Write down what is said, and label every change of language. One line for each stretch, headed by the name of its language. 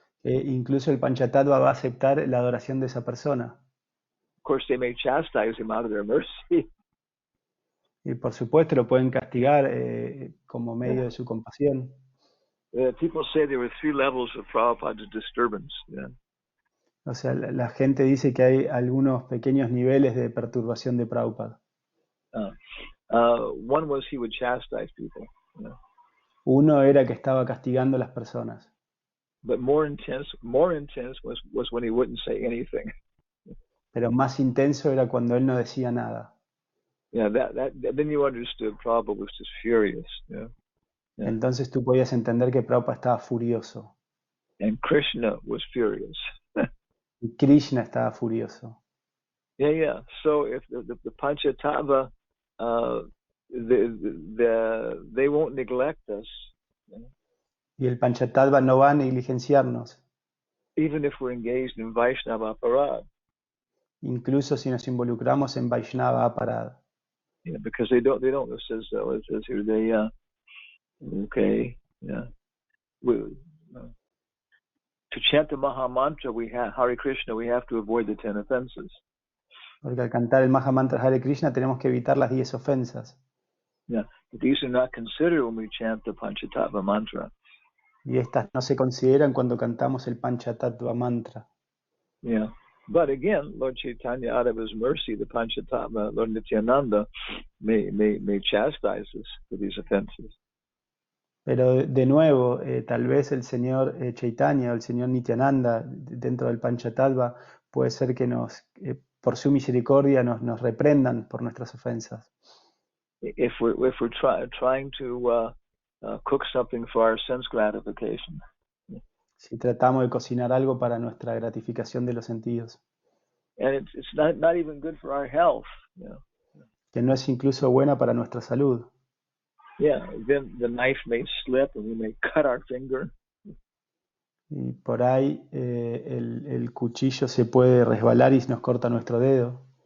Spanish: Incluso el Panchatattva va a aceptar la adoración de esa persona.
English: Of course, they may chastise him out of their mercy.
Spanish: Y por supuesto lo pueden castigar como medio de su compasión.
English: People say there were 3 levels of Prabhupada's disturbance. Yeah.
Spanish: O sea, la gente dice que hay algunos pequeños niveles de perturbación de Prabhupada.
English: One was he would chastise people. Yeah.
Spanish: Uno era que estaba castigando a las personas.
English: But more intense was when he wouldn't say anything.
Spanish: Pero más intenso era cuando él no decía nada.
English: Yeah, then you understood Prabhupada was just furious. Yeah. Yeah.
Spanish: Entonces tú podías entender que Prabhupada estaba furioso.
English: And Krishna was furious.
Spanish: Y Krishna estaba furioso.
English: Yeah. So if the Panchatattva, they won't neglect us.
Spanish: Y el Panchatattva no va a negligenciarnos.
English: Even if we're engaged in Vaishnava Aparad.
Spanish: Incluso si nos involucramos en Vaishnava Aparad.
English: Yeah, because they don't. It says here they okay. Yeah. To chant the Maha Mantra, we have Hare Krishna. We have to avoid the 10 offenses.
Spanish: Porque al cantar el Maha Mantra Hare Krishna tenemos que evitar las 10 ofensas.
English: Yeah, but these are not considered when we chant the Panchatattva mantra.
Spanish: Y estas no se consideran cuando cantamos el Panchatattva mantra.
English: Yeah, but again, Lord Caitanya, out of his mercy, the Panchatattva, Lord Nityananda, may chastise us for these offenses.
Spanish: Pero de nuevo, tal vez el señor Chaitanya o el señor Nityananda, dentro del Panchatattva, puede ser que por su misericordia nos reprendan por nuestras ofensas.
English: If we're trying to cook something for our sense gratification.
Spanish: Si tratamos de cocinar algo para nuestra gratificación de los sentidos.
English: And it's not even good for our health. You know?
Spanish: Que no es incluso buena para nuestra salud.
English: Yeah, then the knife may slip and we may cut our finger.
Spanish: Y por ahí el cuchillo se puede resbalar y nos corta nuestro dedo.